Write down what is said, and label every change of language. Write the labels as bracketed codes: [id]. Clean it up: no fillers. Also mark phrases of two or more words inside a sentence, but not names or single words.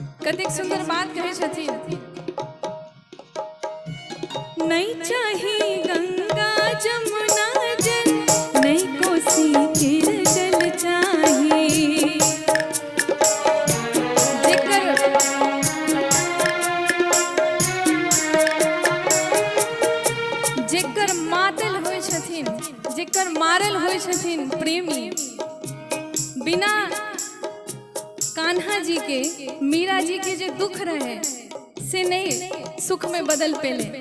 [mai] कतेक सुंदर बात कहे छथिन। नहीं चाही गंगा जमुना जल, नहीं कोसी के जल चाही। जेकर मातल होय छथिन, जेकर मारल होय छथिन प्रेमी, बिना कान्हा जी के, मीरा जी के जे दुख रहे से नहीं सुख में बदल पेले।